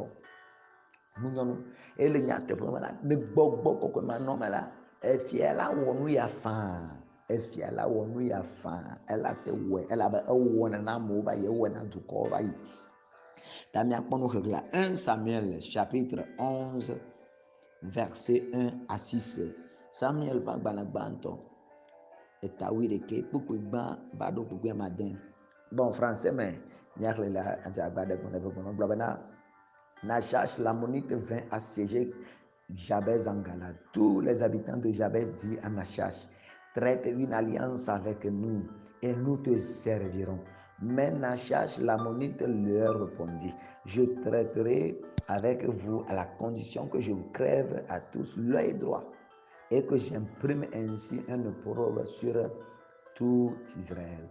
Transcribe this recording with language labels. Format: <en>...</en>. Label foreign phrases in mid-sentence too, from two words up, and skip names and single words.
<ee>Nunyɔnu ele nyateƒe me la ne gbɔgbɔ kɔkɔe manɔ me la efia la wɔ nu ya fãa, efia la wɔ nu ya fãa ela te wɔe elabe ewɔ na amewo va yi, ewɔ na dukɔwo va yi. Ta miakpɔ nu xexlẽa 1 Samuel</ee> <fr>chapitre 11 verset 1 à 6.</fr> <ee>Samuel ƒe agbalẽ gbãtɔ eta 11 kpukpui gbã va ɖo kpukpui amade. Bon, français me miaxlẽ le adzagba ɖe gbɔ ne ƒe gbɔme gblɔ bena Nahash</ee> <fr>l'ammonite vint assiéger Jabez en Galade. Tous les habitants de Jabez dirent à Nahash, traite une alliance avec nous et nous te servirons. Mais Nahash l'ammonite leur répondit, je traiterai avec vous à la condition que je vous crève à tous l'œil droit et que j'imprime ainsi un opprobre sur tout Israël.</fr>